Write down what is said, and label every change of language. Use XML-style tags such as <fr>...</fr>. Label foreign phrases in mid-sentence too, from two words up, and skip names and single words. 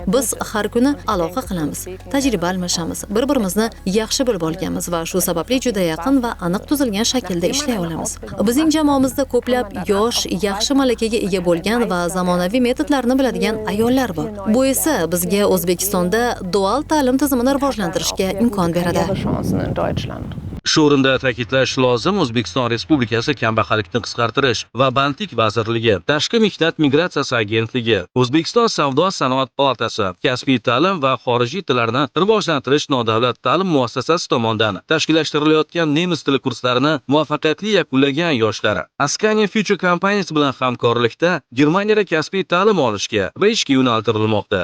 <uz>Biz har kuni aloqa qilamiz, tajriba almashamiz, bir-birimizni yaxshi bilib olganmiz va shu sababli juda yaqin va aniq tuzilgan shaklda ishlay olamiz. Bizning jamoamizda ko'plab yosh, yaxshi malakaga ega bo'lgan va zamonaviy metodlarni biladigan ayollar bor. Bu esa bizga O'zbekistonda dual ta'lim tizimini rivojlantirishga imkon beradi.</uz> <de>Chancen in Deutschland.</de> <uz>Shu o'rinda ta'kidlash lozim, O'zbekiston Respublikasi Kambag'allikni qisqartirish va bandlik vazirligi, Tashqi mehnat migratsiyasi agentligi, O'zbekiston Savdo-sanoat palatasi, kasbiy ta'lim va xorijiy tillarni rivojlantirish nodavlat ta'lim muassasasi tomonidan tashkillashtirilayotgan nemis tili kurslarini muvaffaqiyatli yakunlagan yoshlar Askania Future kompaniyasi bilan hamkorlikda Germaniyada kasbiy ta'lim olishga va ishga yo'naltirilmoqda.</uz>